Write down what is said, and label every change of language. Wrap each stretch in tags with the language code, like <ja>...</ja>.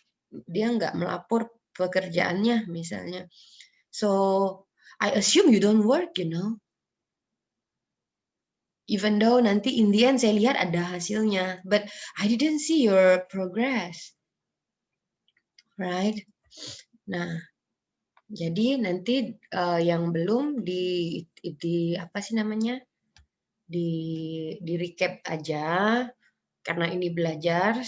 <id>Dia nggak melapor pekerjaannya misalnya.</id> <en>So, I assume you don't work, Even though</en> <id>nanti</id> <en>in the end</en> <id>saya lihat ada hasilnya,</id> <en>but I didn't see your progress, right?</en> <id>Nah, jadi nanti yang belum di apa sih namanya, di recap aja karena ini belajar.</id>